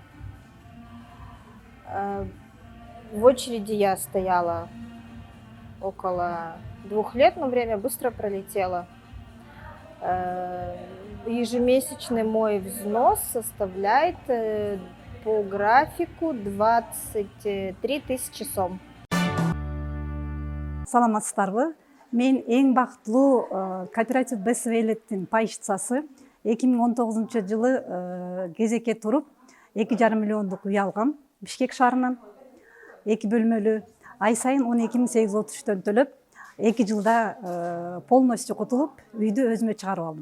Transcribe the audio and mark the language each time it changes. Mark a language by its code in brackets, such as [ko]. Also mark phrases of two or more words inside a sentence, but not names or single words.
[ru] В очереди я стояла около 2 лет, но время быстро пролетело. Ежемесячный мой взнос составляет по графику 23 тысячи сом. [ky] Саламатсыздарбы? Мен эң бактылуу кооператив Best Way пайышчысы. 2019 жылы кезекке туруп 2,5 миллиондук үй алгам. Бишкек шаарынан 2 бөлмөлүү. Ай сайын 12.833 төлөп, 2 жылда полностью кутулуп, үйдү өзүмө чыгарып алдым.